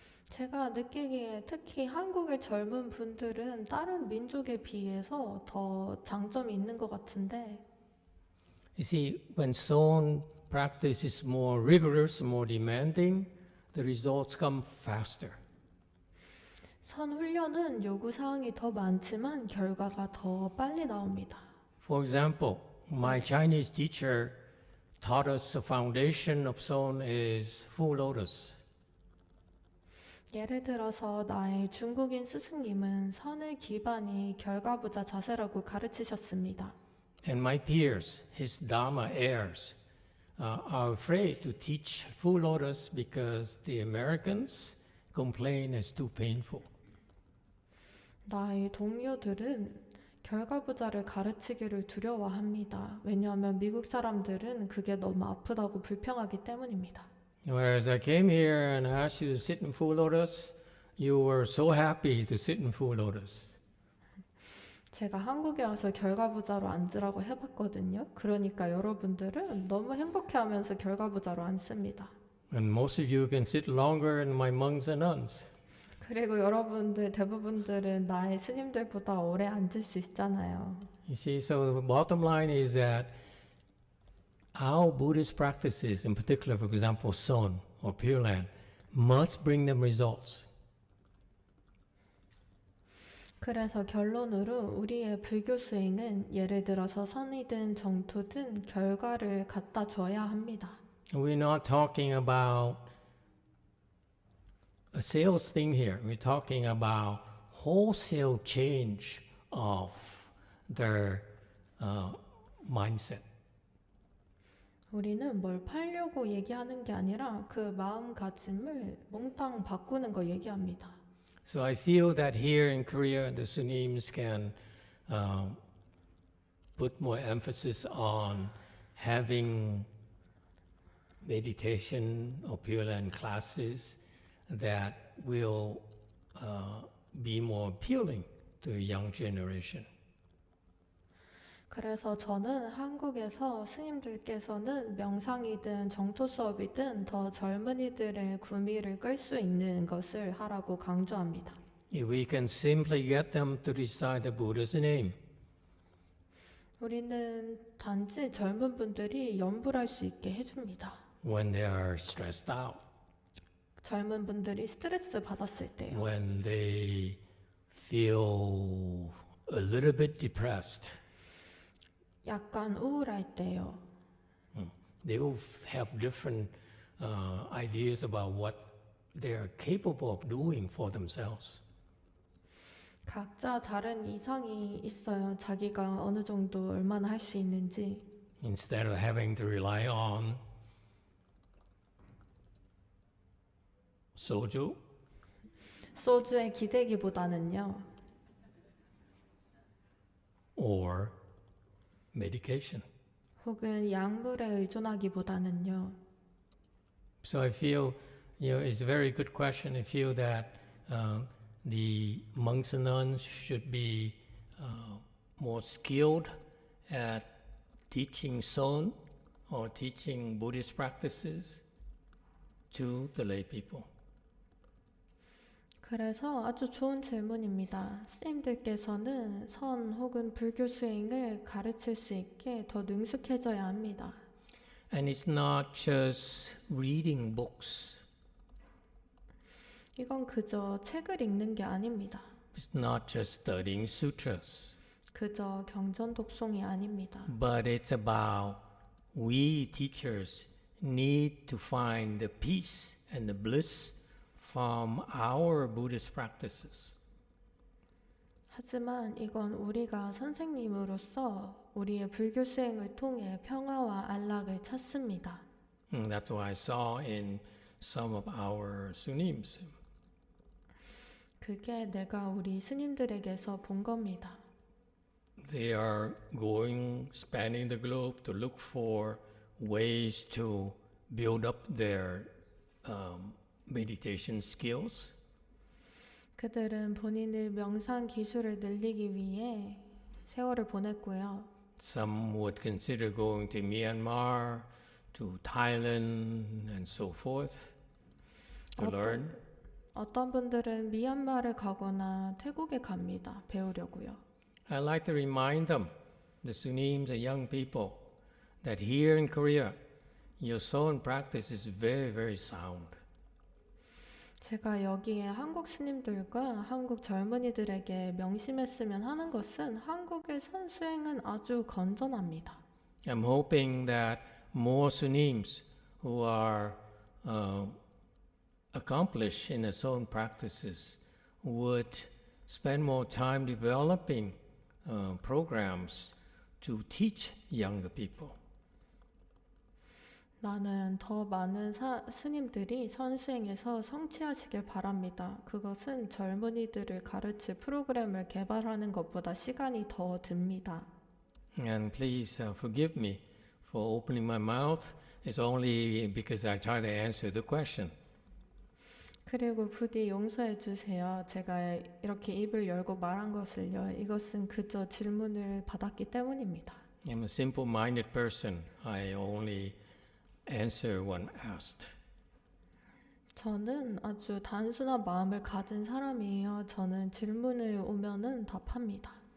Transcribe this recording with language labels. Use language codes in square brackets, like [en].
[ko] 제가 느끼기에 특히 한국의 젊은 분들은 다른 민족에 비해서 더 장점이 있는 것 같은데 [en] You see, when Son practice is more rigorous, more demanding, the results come faster. [ko] 선 훈련은 요구 사항이 더 많지만 결과가 더 빨리 나옵니다. [en] For example, my Chinese teacher taught us the foundation of Son is full lotus. [ko] 예를 들어서 나의 중국인 스승님은 선의 기반이 결과부자 자세라고 가르치셨습니다. [en] And my peers, his Dharma heirs, are afraid to teach full lotus because the Americans complain it's too painful. [ko] 나의 동료들은 결과부자를 가르치기를 두려워합니다. 왜냐하면 미국 사람들은 그게 너무 아프다고 불평하기 때문입니다. [en] Whereas I came here and asked you to sit in full lotus, you were so happy to sit in full lotus. [ko] 제가 한국에 와서 결과부자로 앉으라고 해봤거든요. 그러니까 여러분들은 너무 행복해하면서 결과부자로 앉습니다. [en] And most of you can sit longer than my monks and nuns. [ko] 그리고 여러분들 대부분들은 나의 스님들보다 오래 앉을 수 있잖아요. [en] You see, so the bottom line is that our Buddhist practices, in particular, for example, Son or Pure Land, must bring them results. [ko] 그래서 결론으로 우리의 불교 수행은 예를 들어서 선이든 정토든 결과를 갖다 줘야 합니다. [en] We're not talking about a sales thing here. We're talking about wholesale change of their mindset. [ko] 우리는 뭘 팔려고 얘기하는 게 아니라 그 마음가짐을 몽땅 바꾸는 거 얘기합니다. [en] So I feel that here in Korea, the Sunims can put more emphasis on having meditation or Pure Land classes that will be more appealing to the young generation. [ko] 그래서 저는 한국에서 스님들께서는 명상이든 정토 수업이든 더 젊은이들의 구미를 끌 수 있는 것을 하라고 강조합니다. [en] If we can simply get them to recite the Buddha's name, [ko] 우리는 단지 젊은 분들이 염불할 수 있게 해줍니다. [en] when they are stressed out, [ko] 젊은 분들이 스트레스 받았을 때요. [en] when they feel a little bit depressed, [ko] 약간 우울할 때요. [en] they will have different ideas about what they are capable of doing for themselves. [ko] 각자 다른 이상이 있어요. 자기가 어느 정도 얼마나 할 수 있는지. [en] Instead of having to rely on soju [ko] 소주에 기대기보다는요. [en] or medication. [ko] 혹은 약물에 의존하기보다는요. [en] So I feel, it's a very good question. I feel that the monks and nuns should be more skilled at teaching Son or teaching Buddhist practices to the lay people. [ko] 그래서 아주 좋은 질문입니다. 스님들께서는 선 혹은 불교 수행을 가르칠 수 있게 더 능숙해져야 합니다. [en] And it's not just reading books. [ko] 이건 그저 책을 읽는 게 아닙니다. [en] It's not just studying sutras. [ko] 그저 경전 독송이 아닙니다. [en] But it's about we teachers need to find the peace and the bliss from our Buddhist practices. [ko] 하지만 이건 우리가 선생님으로서 우리의 불교 수행을 통해 평화와 안락을 찾습니다. [en] That's what I saw in some of our sunims. [ko] 그게 내가 우리 스님들에게서 본 겁니다. [en] They are going, spanning the globe to look for ways to build up their meditation skills. [ko] 그들은 본인의 명상 기술을 늘리기 위해 세월을 보냈고요. [en] Some would consider going to Myanmar, to Thailand, and so forth to learn. [ko] 어떤 분들은 미얀마를 가거나 태국에 갑니다. 배우려고요. [en] I like to remind them, the Sunims and young people, that here in Korea, your Son practice is very, very sound. [ko] 제가 여기에 한국 스님들과 한국 젊은이들에게 명심했으면 하는 것은 한국의 선수행은 아주 건전합니다. [en] I'm hoping that more Sunims who are accomplished in their own practices would spend more time developing programs to teach younger people. [ko] 나는 더 많은 스님들이 선수행에서 성취하시길 바랍니다. 그것은 젊은이들을 가르칠 프로그램을 개발하는 것보다 시간이 더 듭니다. [en] And please forgive me for opening my mouth. It's only because I try to answer the question. [ko] 그리고 부디 용서해 주세요. 제가 이렇게 입을 열고 말한 것을요. 이것은 그저 질문을 받았기 때문입니다. [en] I'm a simple-minded person. I only answer when asked. [ko] 저는 아주 단순한 마음을 가진 사람이에요. 저는 질문을 오면은 답합니다.